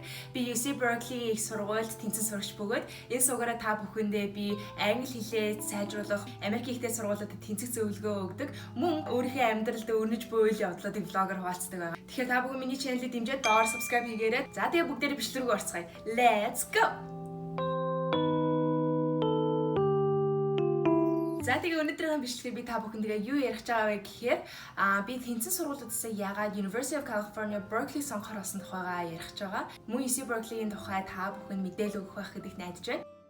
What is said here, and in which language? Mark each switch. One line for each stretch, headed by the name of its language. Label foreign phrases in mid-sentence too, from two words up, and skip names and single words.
Mongolian: Би UC Berkeley их сургуульд тэнцэн сурагч бөгөөд энэ суугаараа та бүхэндээ би англи хэлээ сайжруулах, Америк ихтэй сургуулиудад тэнцэх зөвлөгөө өгдөг. Мөн өөрийнхөө амьдралд өрнөж буй үйл явдлуудыг влогоор хуваалцдаг байгаа. Тэгэхээр та бүхэн миний чаналыг дэмжиж доор subscribe хийгээрэй. За тэгээ бүгдээрээ бичлэг рүү орцгоё.
English: Let's go.
Mongolian: За тэгээ өнөөдрийн бичлэгийг би та бүхэндээ юу ярих гэж байгаа вэ гэхээр би тэнцэн сургуулиудаас яагаад University of California Berkeley сонгохоор болсон тухайгаа ярих гэж байгаа. Мөн UC Berkeley-ийн тухай та бүхэнд мэдээлэл өгөх байх гэдэгт найдаж байна.